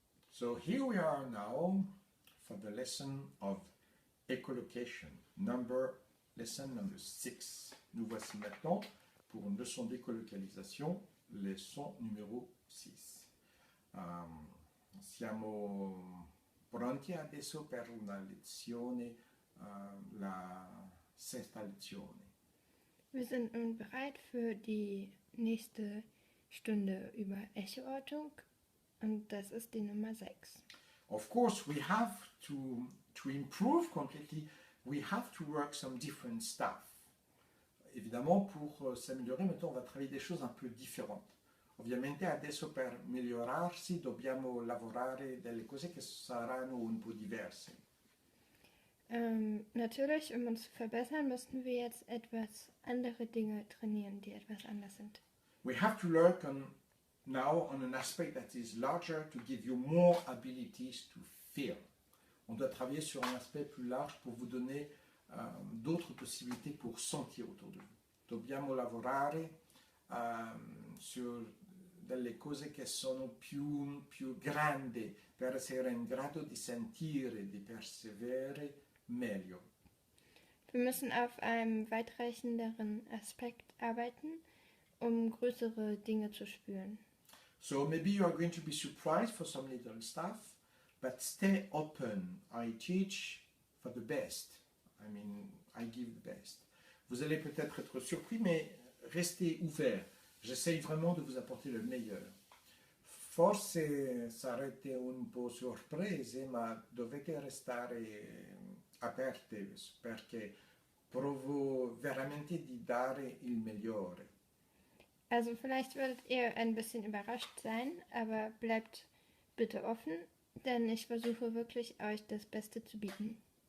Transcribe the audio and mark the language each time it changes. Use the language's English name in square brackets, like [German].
[English] So here we are now for the lesson of echolocation, lesson number 6. [French] Nous voici maintenant pour une leçon d'écolocalisation, leçon numéro 6. [Italian] Siamo pronti adesso per una lezione, la sesta lezione. [German] Wir sind nun bereit für die nächste Stunde über Echoortung und das ist die Nummer 6. [English] Of course, we have to improve completely, we have to work some different stuff. [French] Évidemment, pour s'améliorer, maintenant on va travailler des choses un peu différentes. [Italian] Ovviamente adesso per migliorarsi dobbiamo lavorare delle cose che saranno un po' diverse. [German] Natürlich, um uns zu verbessern, müssten wir jetzt etwas andere Dinge trainieren, die etwas anders sind. [English] We have to work now on an aspect that is larger to give you more abilities to feel. [French] On doit travailler sur un aspect plus large pour vous donner d'autres possibilités pour sentir autour de vous. [Italian] Dobbiamo lavorare sur delle cose che sono più grandi per essere in grado di sentire, di perseverare meglio. [German] Wir müssen auf einem weitreichenderen Aspekt arbeiten, um größere Dinge zu spüren. [English] So maybe you are going to be surprised for some little stuff, but stay open. I teach for the best. I mean, I give the best. [French] Vous allez peut-être être surpris, mais restez ouvert. J'essaye vraiment de vous apporter le meilleur. [Italian] Forse sarete un po' sorprese, ma dovete restare aperte perché provo veramente di dare il migliore. [German] Also vielleicht werdet ihr ein bisschen überrascht sein, aber bleibt bitte offen, denn ich versuche wirklich euch das Beste zu bieten.